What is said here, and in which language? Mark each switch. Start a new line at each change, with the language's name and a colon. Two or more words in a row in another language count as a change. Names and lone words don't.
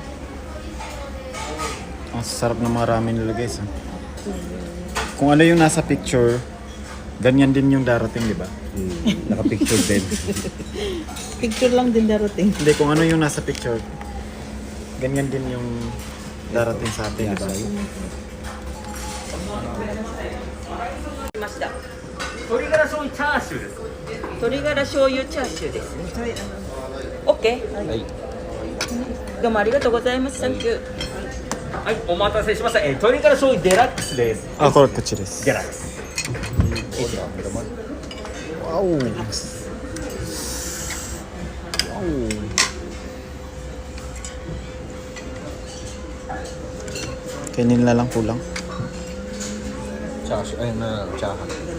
Filipino: Ang sarap ng mga ramen nila guys. Kung ano yung nasa picture, ganyan din yung darating, di ba? Naka-picture din. Picture lang din darating. Hindi, kung ano yung nasa picture, ganyan din yung darating sa atin, di ba?
Japanese: ました。鶏ガラ醤油チャーシューです。鶏ガラ醤油チャーシューですね。オッケー。はい。どうもありがとうございます。サンキュー。はい、お待たせしました。鶏ガラ醤油デラックスです。 Ah, correct, kuchi desu. デラックス。
Filipino: Wow! Kainin na lang kulang. Ayun na, tsaka.